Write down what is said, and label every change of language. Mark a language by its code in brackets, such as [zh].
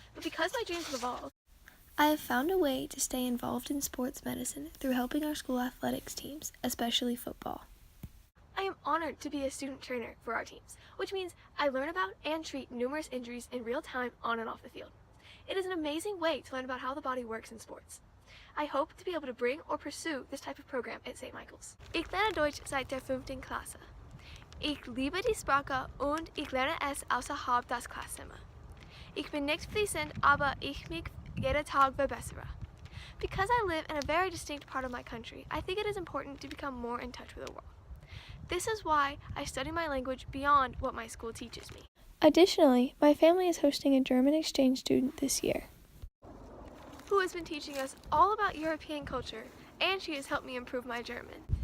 [en] But because my dreams have evolved, I have found a way to stay involved in sports medicine through helping our school athletics teams, especially football. I am honored to be a student trainer for our teams, which means I learn about and treat numerous injuries in real time on and off the field. It is an amazing way to learn about how the body works in sports. I hope to be able to bring or pursue this type of program at St. Michael's. [de] Ich lerne Deutsch seit der 5. Klasse. Ich liebe die Sprache und ich lerne es außerhalb das Klassenzimmer. Ich bin nicht fließend, aber ich mich jeder Tag verbessere. [en] Because I live in a very distinct part of my country, I think it is important to become more in touch with the world. This is why I study my language beyond what my school teaches me. Additionally, my family is hosting a German exchange student this year, who has been teaching us all about European culture, and she has helped me improve my German.